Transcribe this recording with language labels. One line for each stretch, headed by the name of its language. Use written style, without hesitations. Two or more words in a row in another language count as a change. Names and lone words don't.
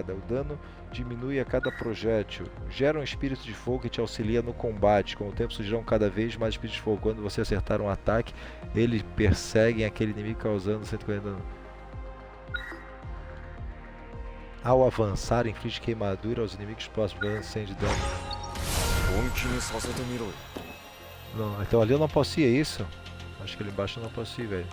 Portuguese: O dano diminui a cada projétil. Gera um espírito de fogo que te auxilia no combate. Com o tempo surgirão cada vez mais espíritos de fogo. Quando você acertar um ataque, eles perseguem aquele inimigo causando 140 dano. Ao avançar, inflige queimadura aos inimigos próximos, causando 100 de dano.
Japanese: 本気にさせてみろよ。
Portuguese: Não, então ali eu não posso ir, é isso? Acho que ali embaixo eu não posso ir, velho.